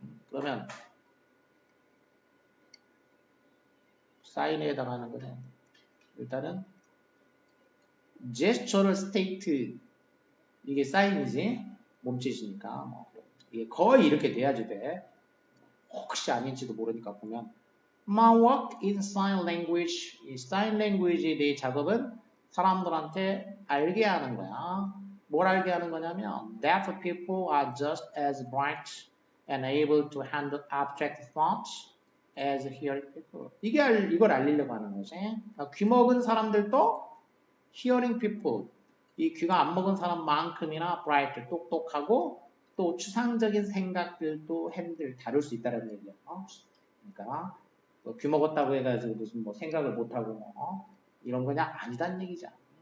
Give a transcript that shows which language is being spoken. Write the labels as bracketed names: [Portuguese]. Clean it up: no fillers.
[Korean] 그러면 사인에 해당하는 거는 일단은 제스처럴 스테이트 이게 사인이지 몸짓이니까 뭐 이게 거의 이렇게 돼야지 돼. 혹시 아닌지도 모르니까 보면 [English] My work in sign language [Korean] 이 sign language에 대해 작업은 사람들한테 알게 하는 거야. 뭘 알게 하는 거냐면 [English] deaf people are just as bright and able to handle abstract thoughts as hearing people. [Korean] 이걸 알리려고 하는 거지. 그러니까 귀 먹은 사람들도 hearing people 이 귀가 안 먹은 사람만큼이나 bright 똑똑하고 또 추상적인 생각들도 핸들 다룰 수 있다는 얘기야. 그러니까 귀 먹었다고 해가지고 무슨 뭐 생각을 못하고 이런 거냐 아니다는 얘기잖아.